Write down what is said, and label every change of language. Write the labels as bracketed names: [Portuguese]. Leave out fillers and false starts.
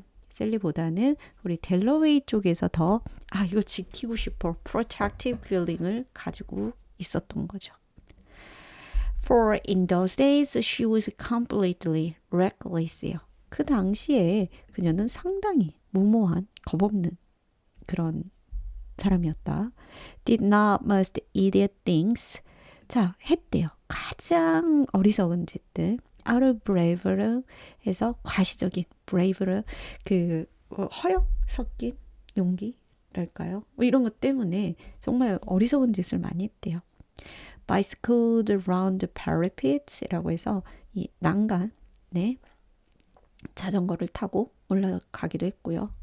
[Korean] 셀리보다는 우리 델러웨이 쪽에서 더 이거 지키고 싶어 [English] protective feeling [Korean] 을 가지고 있었던 거죠. [English] For in those days she was completely reckless요. [Korean] 그 당시에 그녀는 상당히 무모한 겁없는 그런 사람이었다. [English] Did not most idiot things. [Korean] 자, 했대요. 가장 어리석은 짓들. [English] out of bravery [Korean] 해서 과시적인 bravery 그 허영 섞인 용기랄까요? 뭐 이런 것 때문에 정말 어리석은 짓을 많이 했대요. [English] bicycled around the parapet [Korean] 이라고 해서 이 난간에 자전거를 타고 올라가기도 했고요.